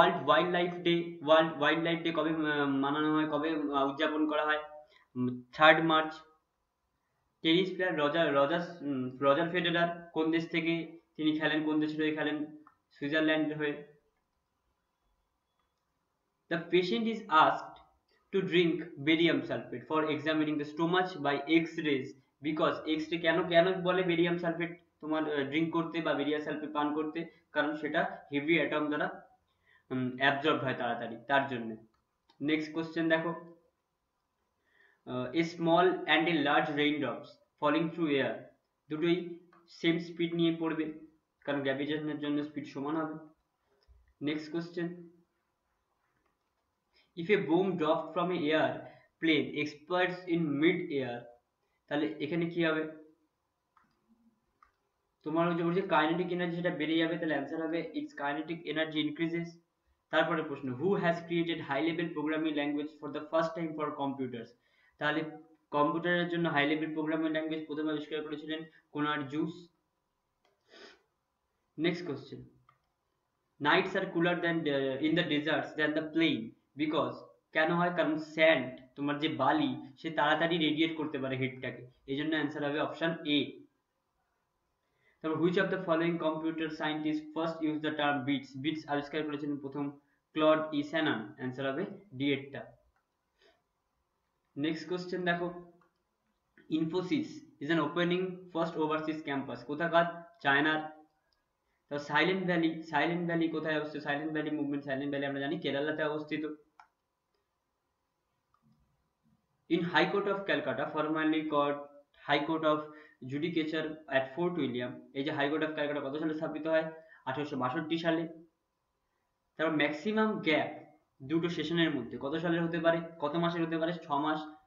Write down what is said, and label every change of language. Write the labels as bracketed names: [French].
[Bangla] World wild life day কবে মানানো হয়, কবে উদযাপন করা হয়? 3rd March. Tennis player Roger Federer কোন দেশ থেকে তিনি খেলেন, কোন দেশের হয়ে খেলেন? সুইজারল্যান্ডের হয়ে। [English] The patient is asked to drink barium sulfate for examining the stomach by X-rays because X-ray [Bangla] কেন বলে বেরিয়াম সালফেট তোমার ড্রিঙ্ক করতে বা বেরিয়াম সালফেট পান করতে? কারণ সেটা হেভি অ্যাটম দ্বারা অ্যাবজর্ব হয় তাড়াতাড়ি, তার জন্য। নেক্সট কোশ্চেন দেখো, [English] a small and a large raindrops falling through air, [Bangla] দুটোই সেম স্পিড নিয়ে পড়বে কারণ গ্র্যাভিটেশনের জন্য স্পিড সমান হবে। Next question, if a bomb dropped from a airplane explodes in mid air, তাহলে এখানে কি হবে? তোমার ওই যে কাইনেটিক এনার্জি সেটা বেড়ে যাবে, তাহলে অ্যান্সার হবে [English] It's kinetic energy increases. [Bangla] তারপরে প্রশ্ন, [English] Who has created high level programming language for the first time for computers? [Bangla] তাহলে কম্পিউটারের জন্য হাই লেভেল প্রোগ্রামিং ল্যাঙ্গুয়েজ প্রথম আবিষ্কার করেছিলেন কোনার juice. [English] next question, nights are cooler than in the deserts than the plain because, [Bangla] কেন হয়? কারণ স্যান্ড, তোমার যে বালি, সে তাড়াতাড়ি রেডিয়েট করতে পারে হিটটাকে, এই জন্য অ্যান্সার হবে অপশন এ। [English] তারপর which of the following computer scientist first use the term bits? [Bangla] Bits আবিষ্কার করেছিলেন প্রথম ক্লড ই শ্যানন, অ্যান্সার হবে ডি এরটা। [English] next question দেখো, Infosys is an opening first overseas campus, [Bangla] কোথাকার? চায়নার। তো সাইলেন্ট ভ্যালি কোথায় অবস্থিত? Silent valley movement, silent valley আমরা জানি কেরালাতে অবস্থিত। [English] In High Court of Calcutta, formerly called High Court of Judicature at Fort William, [Bangla] এই যে হাই কোর্ট অফ ক্যালকাটা কত সালে স্থাপিত হয়? 1862 সালে। তারপর ম্যাক্সিমাম গ্যাপ দুটো সেশনের মধ্যে কত সালের হতে পারে, কত মাসের হতে পারে? 6 মাস।